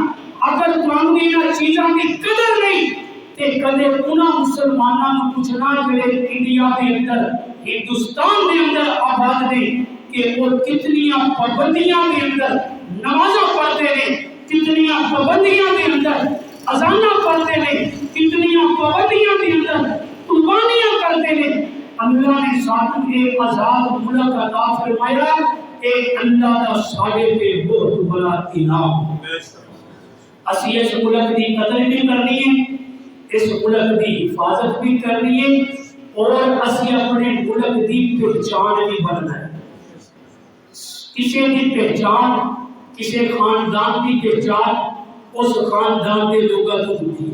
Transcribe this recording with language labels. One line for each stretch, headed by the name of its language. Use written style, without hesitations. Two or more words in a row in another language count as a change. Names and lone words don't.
Urdu: اگر قانونی چیزاں کی قدر نہیں تے کدے انہاں مسلماناں نوں پوچھنا جڑے انڈیا کے اندر ہندوستان کے اندر آباد نے کہ وہ کتنیاں پابندیاں کے اندر نمازاں پڑھتے ہیں، کتنیاں پابندیاں کے اندر اذاناں پڑھتے ہیں، کتنیاں پابندیاں کے اندر قربانیاں کرتے ہیں۔
Punjabi: اللہ نے سانو ایک آزاد ملک عطا فرمایا، اے اللہ کا ساڈے تے بہت بڑا انعام۔ اسی اس ملک کی قدر بھی کرنی ہے، اس ملک کی حفاظت بھی کرنی ہے، اور اسی اپنے ملک کی پہچان بھی بننا ہے۔
Urdu: کسی کی پہچان، کسی خاندان کی پہچان اس خاندان کے لوگوں کو ہوتی ہے۔